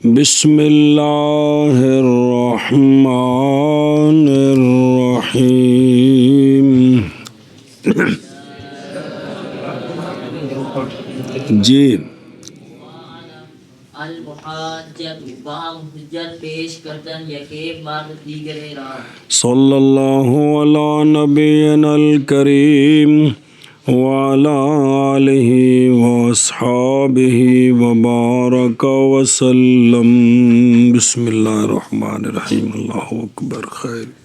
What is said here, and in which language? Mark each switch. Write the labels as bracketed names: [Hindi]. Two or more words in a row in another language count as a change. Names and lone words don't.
[Arabic] بسم اللہ الرحمن الرحیم. جی [Persian] المحاجت بام حجت پیش کردن یکی مرد دیگرے را. [Arabic] صلی اللہ علی نبینا الکریم وعلی آلہ واصحابہ وبارک وسلم. بسم اللہ الرحمن الرحیم. اللہ اکبر. خیر.